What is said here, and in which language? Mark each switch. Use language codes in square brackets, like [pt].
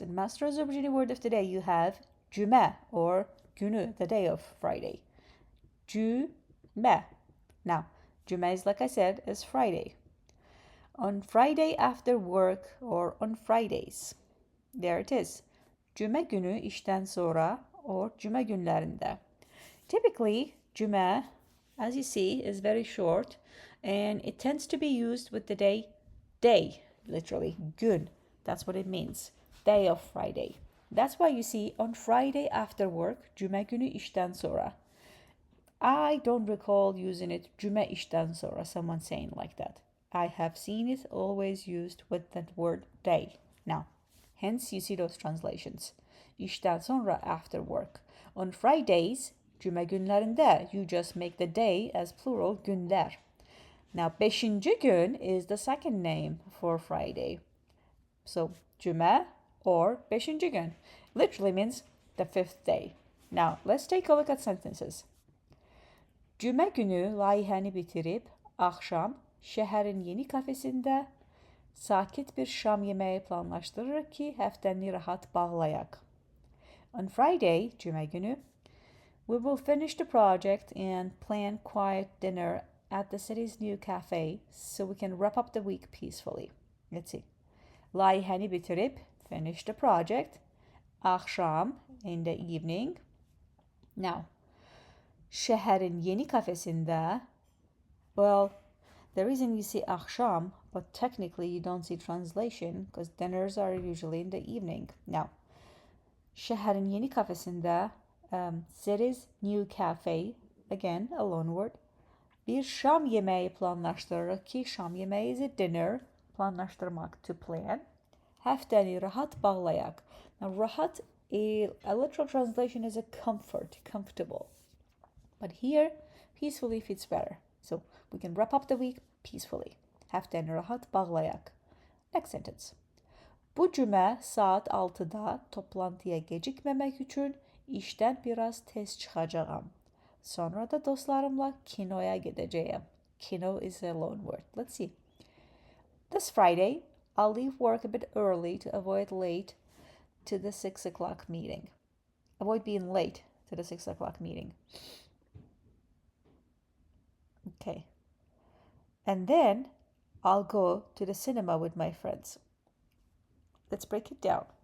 [en] In Master Azerbaijani word of the day, you have CÜMÄ or günü, the day of Friday. CÜMÄ. Now, CÜMÄ is, like I said, is Friday. On Friday after work or on Fridays. There it is. [az] CÜMÄ günü işten sonra or CÜMÄ günlərində. [en] Typically, CÜMÄ, as you see, is very short and it tends to be used with the day, literally, gün. That's what it means, day of Friday. That's why you see on Friday after work, [az] CÜMÄ günü işten sonra. [en] I don't recall using it, [az] CÜMÄ işten sonra, [en] someone saying like that. I have seen it always used with that word day. Now, hence you see those translations. İşten sonra, after work. On Fridays, [az] CÜMÄ günlərində, [en] you just make the day as plural, günlər. Now, [az] beşinci gün [en] is the second name for Friday. So, CÜMÄ or [az] beşinci gün [en] literally means the fifth day. Now, let's take a look at sentences. [az] CÜMÄ günü layihəni bitirib, axşam, şəhərin yeni kafesində sakit bir şam yeməyi planlaşdırırıq ki, həftəni rahat bağlayaq. [en] On Friday, [az] CÜMÄ günü, [en] we will finish the project and plan quiet dinner at the city's new cafe so we can wrap up the week peacefully. Let's see. [az] Layihəni bitirib, [en] finish the project. Axşam, in the evening. Now, [az] şəhərin yeni kafesində, [en] well, the reason you see axşam, but technically you don't see translation because dinners are usually in the evening. Now, [az] şəhərin yeni kafesində, [en] city's new cafe, again, a loan word. [az] Bir şam yeməyi planlaşdırırıq ki, [en] şam yeməyi is a dinner, planlaşdırmaq, to plan. [az] Həftəni rahat bağlayaq. [en] Now, rahat, a literal translation is a comfort, comfortable. But here, peacefully fits better. So, we can wrap up the week peacefully. [az] Həftəni rahat bağlayaq. [en] Next sentence. [az] Bu cümə saat 6-da toplantıya gecikməmək üçün işdən biraz tez çıxacağam. Sonra da dostlarımla kinoya gedəcəyəm. [en] Kino is a loan word. Let's see. This Friday, I'll leave work a bit early to avoid late to the 6 o'clock meeting. Avoid being late to the 6 o'clock meeting. Okay. And then I'll go to the cinema with my friends. Let's break it down.